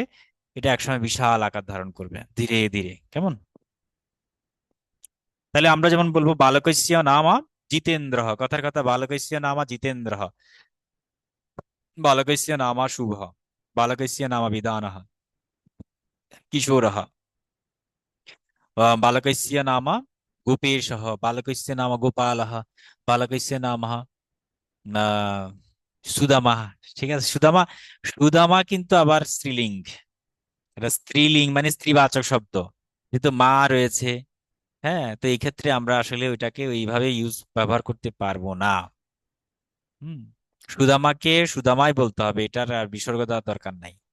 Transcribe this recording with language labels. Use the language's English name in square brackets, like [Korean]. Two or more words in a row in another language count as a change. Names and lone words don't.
[Bangla] এটা একসময় বিশাল আকার ধারণ করবে ধীরে ধীরে, কেমন? তাহলে আমরা যেমন বলবো [Sanskrit] বালকস্য নামা জিতেন্দ্র, [Bangla] কথার কথা [Sanskrit] বালকস্য নামা জিতেন্দ্র, বালকস্য নামা শুভ, বালকস্য নামা বিধানः, কিশোরः, बालकस्य नाम गोपेशः, बालकस्य नाम गोपालः, बालकस्य नाम সুদামা। [Bangla] ঠিক আছে, সুদামা, সুদামা কিন্তু আবার স্ত্রীলিঙ্গ, এটা স্ত্রীলিঙ্গ মানে স্ত্রীবাচক শব্দ, যেহেতু মা রয়েছে। হ্যাঁ, তো এই ক্ষেত্রে আমরা আসলে ওইটাকে ওইভাবে ব্যবহার করতে পারবো না। হুম, সুদামাকে সুদামাই বলতে হবে, এটার আর বিসর্গ দেওয়ার দরকার নাই।